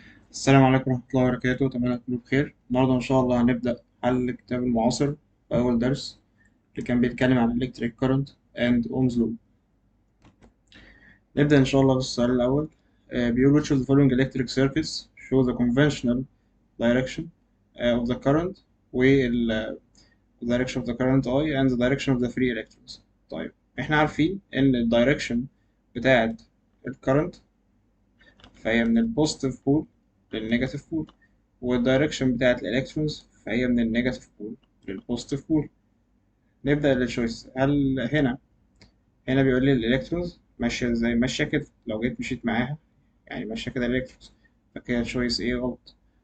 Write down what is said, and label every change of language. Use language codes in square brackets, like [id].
[ar] السلام عليكم ورحمة الله وبركاته، أتمنى تكونوا بخير. النهاردة إن شاء الله هنبدأ حل كتاب المعاصر أول درس اللي كان بيتكلم عن [en] electric current and ohms law. [ar] نبدأ إن شاء الله بالسؤال الأول. بيقول [en] which of the following electric circuits show the conventional direction of the current وال direction of the current I and the direction of the free electrons. [ar] طيب إحنا عارفين إن ال direction بتاعة ال current فهي من البوزيتيف بول للنيجاتيف بول، والدايركشن بتاعت الالكترونز فهي من النيجاتيف بول للبوزيتيف بول. نبدأ التشويس. هل هنا بيقول لي الالكترونز ماشية ازاي؟ ماشية كده، لو جيت مشيت معاها يعني ماشية كده الالكترونز، فكده تشويس ايه غلط.